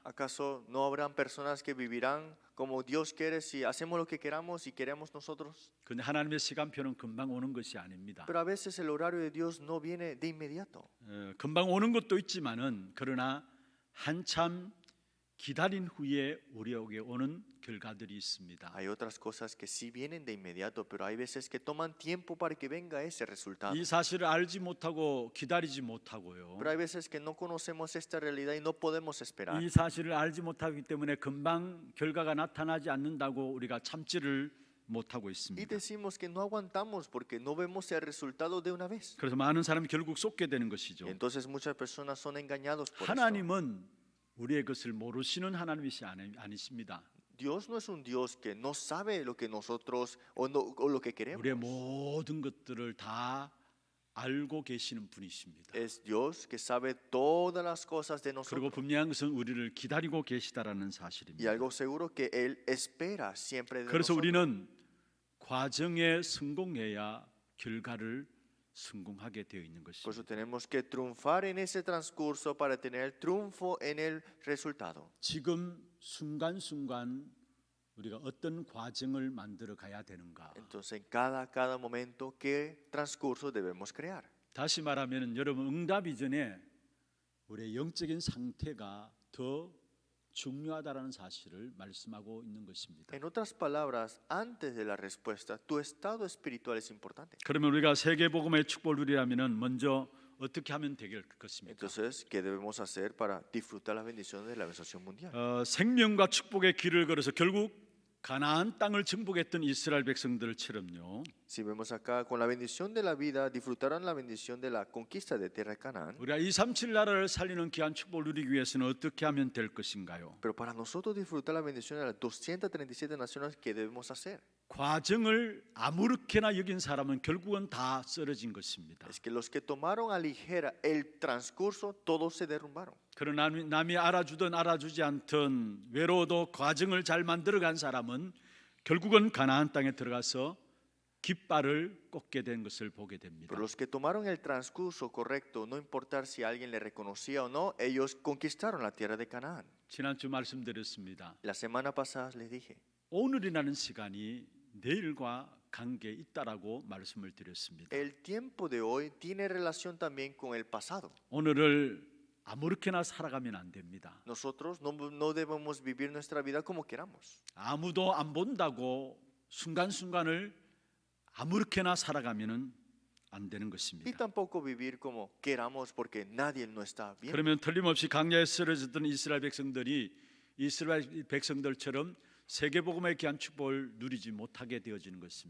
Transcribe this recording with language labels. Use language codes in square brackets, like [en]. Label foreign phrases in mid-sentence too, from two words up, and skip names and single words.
[es] ¿Acaso no habrán personas que vivirán como Dios quiere si hacemos lo que queramos y queremos nosotros? [ko] 근데 하나님의 시간표는 금방 오는 것이 아닙니다. [es] Pero a veces el horario de Dios no viene de inmediato. [ko] 금방 오는 것도 있지만은 그러나 한참 기다린 후에 우리에게 오는 결과들이 있습니다. [es] Hay otras cosas que sí vienen de inmediato, pero hay veces que toman tiempo para que venga ese resultado. [ko] 이 사실을 알지 못하고 기다리지 못하고요. [es] Pero hay veces que no conocemos esta realidad y no podemos esperar. [ko] 이 사실을 알지 못하기 때문에 금방 결과가 나타나지 않는다고 우리가 참지를 못하고 [es] Y [ko] 있습니다. [es] decimos que no aguantamos porque no vemos el resultado de una vez. [ko] 그래서 많은 사람이 결국 속게 되는 [es] Y [ko] 것이죠. [es] entonces muchas personas son engañados por esto. [ko] 하나님은 우리의 것을 모르시는 하나님이시 아니십니다. [es] Dios no es un Dios que no sabe lo que nosotros o lo que queremos. [ko] 우리의 모든 것들을 다 알고 계시는 분이십니다. [es] Es Dios que sabe todas las cosas de [ko] 그리고 [es] nosotros. [ko] 분명한 것은 우리를 기다리고 계시다라는 [es] Y [ko] 사실입니다. [es] algo seguro que Él espera siempre de [ko] 그래서 [es] nosotros. [ko] 우리는 과정에 성공해야 결과를 성공하게 되어 있는 [es] Por eso [ko] 것입니다. [es] tenemos que triunfar en ese transcurso para tener el triunfo en el resultado. [ko] 지금 순간순간 우리가 어떤 과정을 만들어 가야 되는가? [es] Entonces, en cada momento, ¿qué transcurso debemos crear? [ko] 다시 말하면 여러분 응답 이전에 우리의 영적인 상태가 더 중요하다라는 사실을 말씀하고 있는 것입니다. [es] En otras palabras, antes de la respuesta, tu estado espiritual es importante. [ko] 그러면 우리가 세계 복음의 축복을 누리려면은 먼저 어떻게 하면 되겠습니까? [es] Entonces, ¿qué debemos hacer para disfrutar las bendiciones de la bendición mundial? [ko] 생명과 축복의 길을 걸어서 결국 가나안 땅을 정복했던 이스라엘 백성들처럼요. [es] Si vemos acá, con la bendición de la vida, disfrutaron la bendición de la conquista de tierra de Canaán. [ko] 우리가 237 나라를 살리는 귀한 축복을 누리기 위해서는 어떻게 하면 될 것인가요? [es] Pero para nosotros disfrutar la bendición de las 237 naciones, ¿qué debemos hacer? [ko] 과정을 아무렇게나 여긴 사람은 결국은 다 쓰러진 것입니다. [es] Es que los que tomaron a ligera el transcurso, todos se derrumbaron. [ko] 그러나 남이 알아주든 알아주지 않든 외로워도 과정을 잘 만들어간 사람은 결국은 가나안 땅에 들어가서 깃발을 꽂게 된 것을 보게 됩니다. [es] Pero los que tomaron el transcurso correcto, no importar si alguien le reconocía o no, ellos conquistaron la tierra de Canaán. [ko] 지난주 말씀드렸습니다. [es] La semana pasada les dije, [ko] 오늘이라는 시간이 내일과 관계 있다라고 말씀을 드렸습니다. [es] el tiempo de hoy tiene relación también con el pasado. [ko] 오늘을 아무렇게나 살아가면 안 됩니다. [es] Nosotros no debemos vivir nuestra vida como queramos. [ko] 아무도 안 본다고 순간순간을 아무렇게나 살아가면은 안 되는 [es] Y [ko] 것입니다. [es] tampoco vivir como queramos porque nadie no está bien. [ko] 그러면 틀림없이 강야에 쓰러졌던 이스라엘 백성들이 이스라엘 백성들처럼 세계복음의 귀한 축복을 누리지 못하게 되어지는 것입니다.